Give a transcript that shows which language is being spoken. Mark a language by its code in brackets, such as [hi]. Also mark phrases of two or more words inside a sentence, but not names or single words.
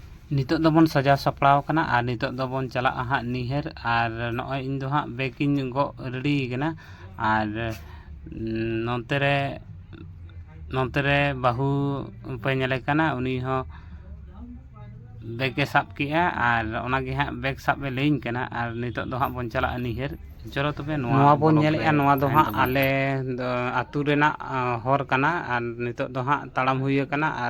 [sat] Nitok dobon saja sapraw kana ar nitok dobon chalak hak niher ar noy ᱤᱧ ᱫᱚ ᱦᱟᱸᱜ ᱵᱮᱜᱤᱧ ᱜᱚᱜ ᱨᱮᱰᱤ ᱠᱟᱱᱟ ᱟᱨ ᱱᱚᱱᱛᱮ ᱨᱮ ᱵᱟᱹᱦᱩ ᱯᱮ ᱧᱮᱞᱮ ᱠᱟᱱᱟ ᱩᱱᱤ ᱦᱚᱸ ᱵᱮᱜᱽ ᱮ ᱥᱟᱵ ᱠᱮᱜᱼᱟ ᱟᱨ ᱚᱱᱟᱜᱮ ᱦᱟᱸᱜ ᱵᱮᱜᱽ ᱥᱟᱵ ᱮ ᱞᱟᱹᱭᱟᱹᱧ ᱠᱟᱱᱟ ᱟᱨ ᱱᱤᱛᱚᱜ ᱫᱚ ᱦᱟᱸᱜ ᱵᱚᱱ ᱪᱟᱞᱟᱜᱼᱟ ᱱᱤᱦᱟᱹᱨ ᱪᱚᱞᱚ ᱛᱚᱵᱮ ᱱᱚᱣᱟ ᱵᱚᱱ ᱧᱮᱞᱮᱜᱼᱟ ᱱᱚᱣᱟ ᱫᱚ ᱦᱟᱸᱜ ᱟᱞᱮ ᱟᱹᱛᱩ ᱨᱮᱱᱟᱜ ᱦᱚᱨ ᱠᱟᱱᱟ ᱟᱨ ᱱᱤᱛᱚᱜ ᱫᱚ ᱦᱟᱸᱜ ᱛᱟᱲᱟᱢ ᱦᱩᱭ ᱟᱠᱟᱱᱟ ᱟᱨ